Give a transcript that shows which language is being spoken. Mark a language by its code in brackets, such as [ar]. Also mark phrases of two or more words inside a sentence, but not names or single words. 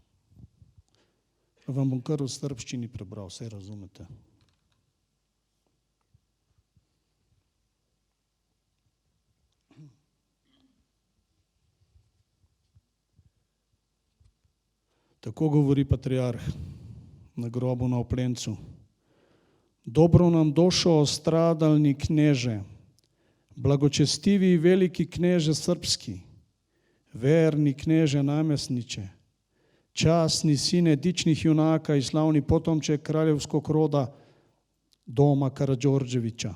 [sl] Vam bom kar v srbščini prebral, vse razumete. Tako govori patriarh na grobu na Oplencu. [sr] Dobro nam došao stradalni kneže, blagočestivi i veliki kneže srpski, verni kneže namjesniče, časni sine dičnih junaka i slavni potomče kraljevskog roda doma Karađorđevića.